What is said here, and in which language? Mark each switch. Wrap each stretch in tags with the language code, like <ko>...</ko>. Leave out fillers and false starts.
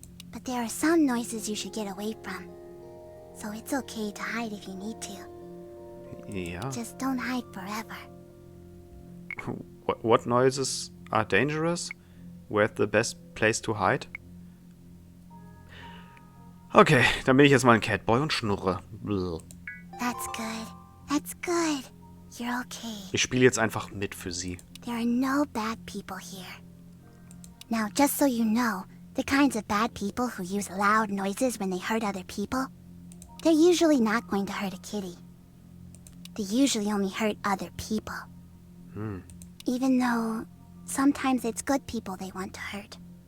<en>But there are some noises you should get away from. So it's okay to hide if you need to. Yeah. Just don't hide forever. What noises are dangerous? Where's the best place to hide?</en> <de>Okay, dann bin ich jetzt mal ein Catboy und schnurre. Blah.</de> <en>That's good. That's good. you're okay.</en> <de>Ich spiele jetzt einfach mit für sie.</de> <en>There are no bad people here. Now, just so you know, the kinds of bad people who use loud noises when they hurt other people, they're usually not going to hurt a kitty. They usually only hurt other people. Even though sometimes it's good people they want to hurt.</en>